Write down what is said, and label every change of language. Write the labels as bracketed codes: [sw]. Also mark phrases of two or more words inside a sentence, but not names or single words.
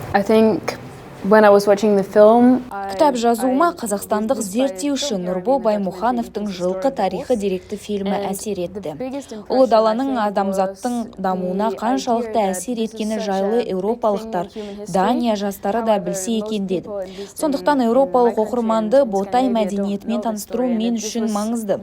[en] I think when I was watching the film, [kk] Кітап жазуыма қазақстандық зерттеуші Нұрбол Баймұхановтың жылқы тарихы деректі фильмі әсер етті. Ұлы даланың адамзаттың дамуына қаншалықты әсер еткені жайлы еуропалықтар, Дания жастары да білсе екен деді. Сондықтан еуропалық оқырманды ботай мәдениетімен таныстыру мен үшін маңызды.